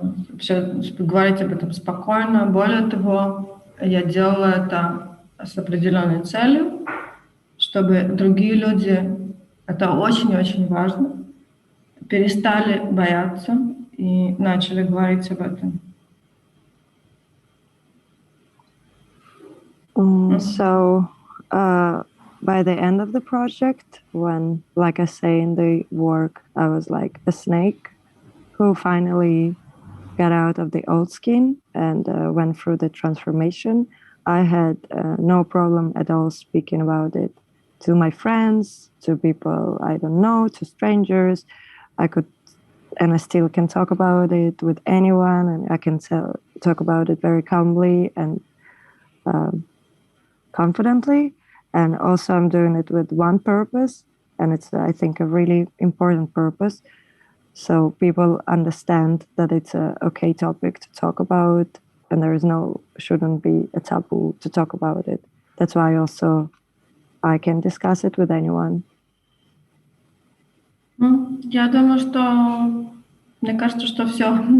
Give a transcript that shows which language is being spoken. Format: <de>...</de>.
<ru>Вообще говорить об этом спокойно. Более того, я делала это с определенной целью, чтобы другие люди, это очень-очень важно, перестали бояться и начали говорить об этом.</ru> <en>So, by the end of the project, when, like I say in the work, I was like a snake who finally got out of the old skin and went through the transformation, I had no problem at all speaking about it to my friends, to people I don't know, to strangers. I could, and I still can talk about it with anyone, and I can talk about it very calmly and confidently. And also I'm doing it with one purpose, and it's, I think, a really important purpose. So people understand that it's a okay topic to talk about, and there is shouldn't be a taboo to talk about it. That's why also I can discuss it with anyone.</en> <ru>Я думаю, что, мне кажется, что все.</ru>